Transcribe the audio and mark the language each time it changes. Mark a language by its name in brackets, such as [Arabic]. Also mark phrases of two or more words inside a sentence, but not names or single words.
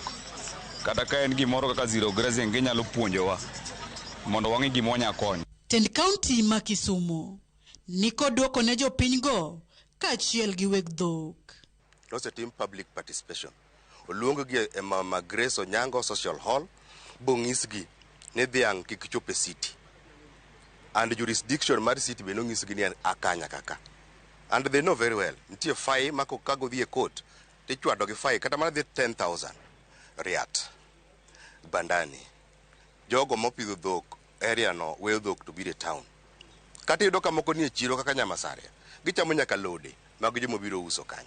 [Luo (Kenya and Tanzania)] Kata ka en gimoro kaka zero grazing ginyalo puonjowa mondo wang'i gimo nya konyo. Tend county ma Kisumu niko dwoko ne jopiny go kaachiel gi weg dhok. Nosetim [English] public participation. [Luo (Kenya and Tanzania)] Oluong gi e Mama Grace Onyango Social Hall, bong'isgi ni dhiang' kik chop e city. And jurisdiction mar city be nong'isgi ni akanya kaka. [English] And they know very well. [Luo (Kenya and Tanzania)] Nitie fai ma kago dhi e court, tichwado gi fai kata mana dhi 10,000 riat. Bandani. Jogo mopidho dhok area no weyo dhok to biro e town. Kata yudo ka moko nie chiro kaka Nyamasare. Gichamo nyaka lode mag jomo biro uso kanyo.